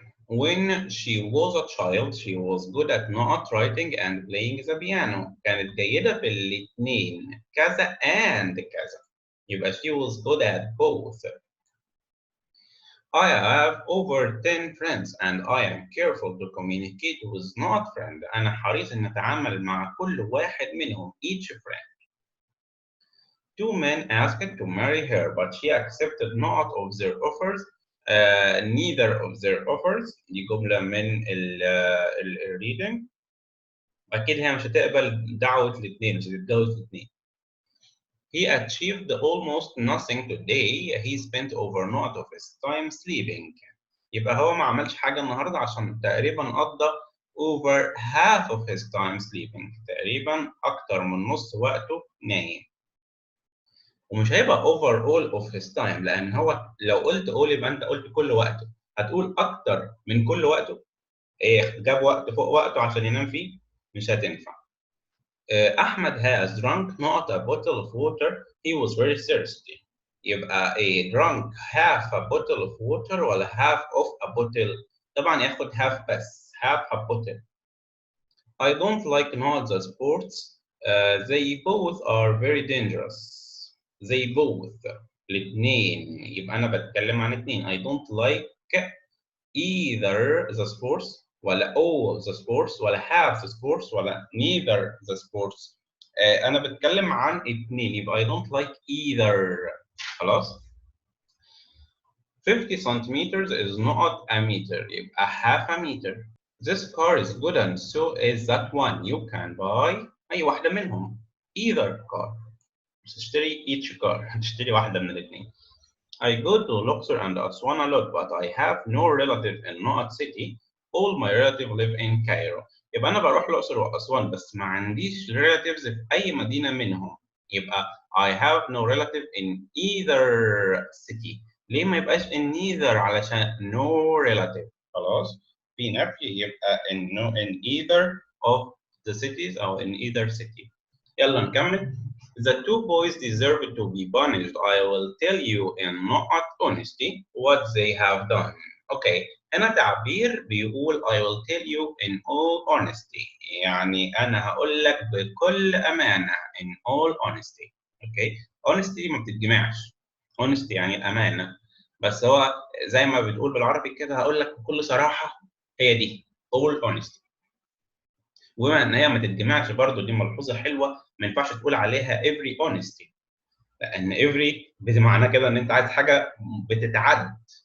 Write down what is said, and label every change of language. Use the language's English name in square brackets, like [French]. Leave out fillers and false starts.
[English] When she was a child she was good at not writing and playing the piano. [Arabic] كانت جيدة في الاثنين كذا and كذا. [English] يبقى she was good at both. I have over 10 friends and I am careful to communicate with not friend. [Arabic] أنا حريص إن أتعامل مع كل واحد منهم [English] each friend. 2 men asked to marry her but she accepted not of their offers. Neither of their offers. [Arabic] دي جملة من ال reading. أكيد هي مش هتقبل دعوة الاثنين، مش هتتجوز الاثنين. [English] He achieved almost nothing today. He spent over not of his time sleeping. [Arabic] يبقى هو ما عملش حاجة النهاردة عشان تقريبا قضى [English] over half of his time sleeping. [Arabic] تقريبا أكتر من نص وقته نايم. ومش هيبقى [English] over all of his time [Arabic] لأن هو لو قلت all يبقى أنت قلت كل وقته. هتقول أكتر من كل وقته؟ إيه جاب وقت فوق وقته عشان ينام فيه؟ مش هتنفع. [English] أحمد has drunk not a bottle of water. He was very thirsty. يبقى a drunk half a bottle of water ولا half of a bottle؟ [Arabic] طبعا ياخد [English] half بس half a bottle. I don't like not the sports. They both are very dangerous. They both [Arabic] الاثنين يبقى أنا بتكلم عن اثنين. [English] I don't like either the sports ولا all the sports ولا half the sports ولا neither the sports. [Arabic] أنا بتكلم عن اثنين يبقى [English] I don't like either. خلاص 50 centimeters is not a meter يبقى half a meter. This car is good and so is that one. You can buy [Arabic] أي واحدة منهم [English] either car. [Arabic] مش تشتري [English] each car [Arabic] هتشتري واحدة من الاثنين. [English] I go to Luxor and Aswan a lot but I have no relative in Noat city. All my relatives live in Cairo. [Arabic] يبقى أنا بروح الأقصر وأسوان بس ما عنديش relatives في أي مدينة منهم. [English] يبقى I have no relative in either city. [Arabic] ليه ما يبقاش [English] in neither [Arabic] علشان no relative. خلاص في نفي يبقى [English] in either of the cities أو in either city. [Arabic] يلا نكمل. [English] The 2 boys deserve to be punished. I will tell you in not honesty what they have done. Okay. [Arabic] هنا تعبير بيقول [English] I will tell you in all honesty. [Arabic] يعني أنا هقول لك بكل أمانة [English] in all honesty. Okay. [Arabic] Honesty ما بتتجمعش. Honesty يعني الأمانة. بس هو زي ما بتقول بالعربي كده هقول لك بكل صراحة هي دي [English] all honesty. [Arabic] وبما ان هي ما تتجمعش برضه دي ملحوظه حلوه ما ينفعش تقول عليها [English] every honesty [Arabic] لان every بمعنى كده ان انت عايز حاجه بتتعد.